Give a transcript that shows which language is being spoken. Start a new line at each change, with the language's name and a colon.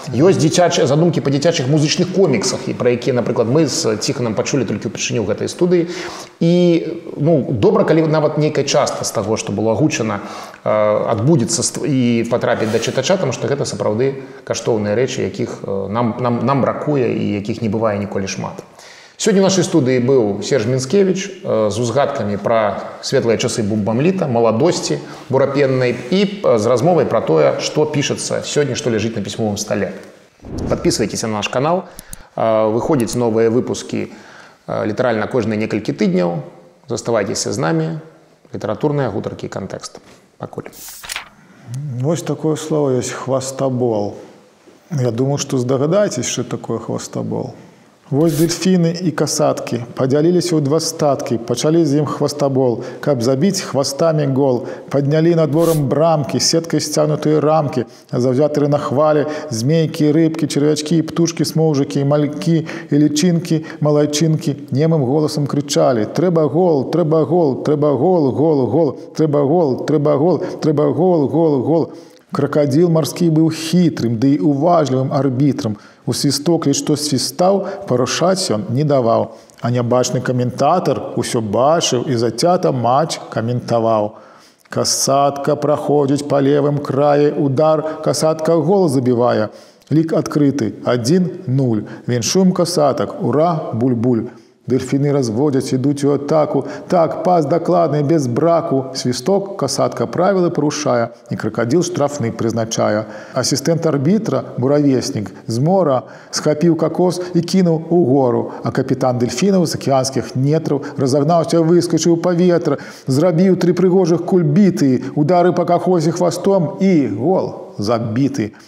Belarusian: Ёсць дзіцячыя задумкі па дзіцячых музычных коміксах, пра якія, напрыклад, мы з Ціханам пачулі толькі ўпершыню гэтай студыі. І, ну, добра, калі нават нейкая частка з таго, што было агучана, адбудзецца і патрапіць да чытача, таму што гэта сапраўды каштоўныя рэчы, якіх нам бракуе і якіх не бывае ніколі шмат.
Russian: Сегодня в нашей студии был Серж Мінскевіч с узгадками про светлые часы бумбамлита, молодости буропенной и с размовой про то, что пишется сегодня, что лежит на письмовом столе. Подписывайтесь на наш канал. Выходят новые выпуски литерально каждые несколько тыдняв. Заставайтесь с нами. Литературные гуторки и контекст. Поколе. Вот такое слово есть «хвастабол». Я думаю, что догадаетесь, что такое «хвастабол».
Belarusian: Вось дельфіны і касаткі падзяліліся ў два статкі, пачалі з ім хвастабол, каб забіць хвастамі гол, паднялі над ворам брамкі, сеткай сцягнутыя рамкі, заўзятары на хвалі, змейкі, рыбкі, чарвячкі, птушкі, смоўжыкі, малькі, і лічынкі, малайчынкі, немым голасам крычалі: «Трэба гол, трэба гол, трэба гол, гол, гол, трэба гол, трэба гол, трэба гол, гол, гол». Кракадзіл марскі быў хітрым, ды і уважлівым арбітрам. У свісток лі што свістаў, парушаць ён не даваў. А нябачны каментатар усё бачыў і зацята матч каментаваў. Касатка праходзіць па левым краі удар, касатка гол забівае. Лік адкрыты 1-0. Віншуем касатак, ура, буль-буль. Дельфіны разводзяць, ідуць у атаку. Так, пас дакладны, без браку. Свісток, касатка правілы парушае. І кракадзіл штрафны прызначае. Асістэнт арбітра, буравеснік, з мора схапіў какос і кінуў у гору. А капітан дельфінаў з акіянскіх нетраў разагнаўся, выскачыў у паветра, зрабіў тры прыгожых кульбіты, удары па какосі хвастом і гол забіты.